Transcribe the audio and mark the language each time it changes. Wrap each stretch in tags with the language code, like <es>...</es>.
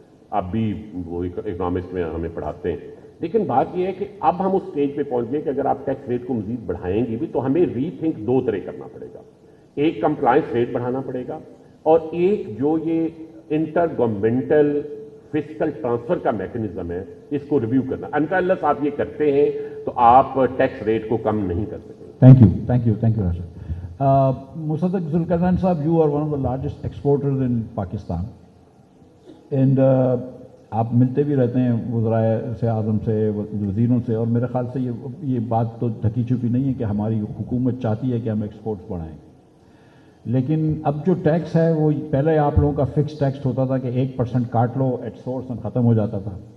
<ur>اب بھی وہ اکنامکس میں ہمیں پڑھاتے ہیں. لیکن بات یہ ہے کہ اب ہم اس اسٹیج پہ پہنچ گئے کہ اگر آپ ٹیکس ریٹ کو مزید بڑھائیں گے بھی تو ہمیں ری تھنک 2 طرح کرنا پڑے گا. ایک کمپلائنس ریٹ بڑھانا پڑے گا, اور ایک جو یہ انٹر گورنمنٹل فسکل ٹرانسفر کا میکنزم ہے اس کو ریویو کرنا. انٹرلس آپ یہ کرتے ہیں تو آپ ٹیکس ریٹ کو کم نہیں کر سکتے.</ur> <en>Thank you, Rashid. Musaddiq Zulkarnain Saab, you are one of the largest exporters in Pakistan.</en> <ur>And آپ ملتے بھی رہتے ہیں وزرائے سے اعظم سے, وزیروں سے, اور میرے خیال سے یہ بات تو ڈھکی چھپی نہیں ہے کہ ہماری حکومت چاہتی ہے کہ ہم ایکسپورٹس بڑھائیں. لیکن اب جو ٹیکس ہے وہ پہلے آپ لوگوں کا فکس ٹیکس ہوتا تھا کہ 1% کاٹ لو ایٹ سورس اور ختم ہو جاتا تھا.</ur>